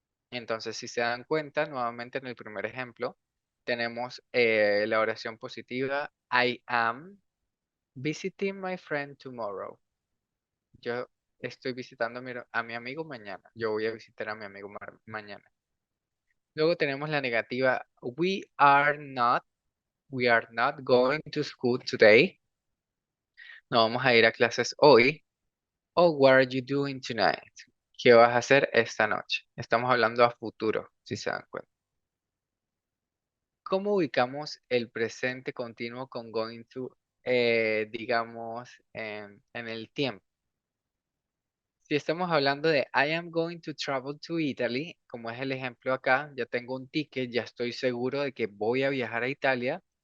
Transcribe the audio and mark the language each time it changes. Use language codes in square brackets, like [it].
[es] Entonces, si se dan cuenta, nuevamente en el primer ejemplo, tenemos la oración positiva, [en] I am visiting my friend tomorrow. [es] Yo estoy visitando a mi amigo mañana. Yo voy a visitar a mi amigo mañana. Luego tenemos la negativa, [en] we are not going to school today. [es] No vamos a ir a clases hoy. [en] O what are you doing tonight? [es] ¿Qué vas a hacer esta noche? Estamos hablando a futuro, si se dan cuenta. ¿Cómo ubicamos el presente continuo con going to, digamos, en el tiempo? Si estamos hablando de [en] I am going to travel to Italy, [es] como es el ejemplo acá, ya tengo un ticket, ya estoy seguro de que voy a viajar a Italia.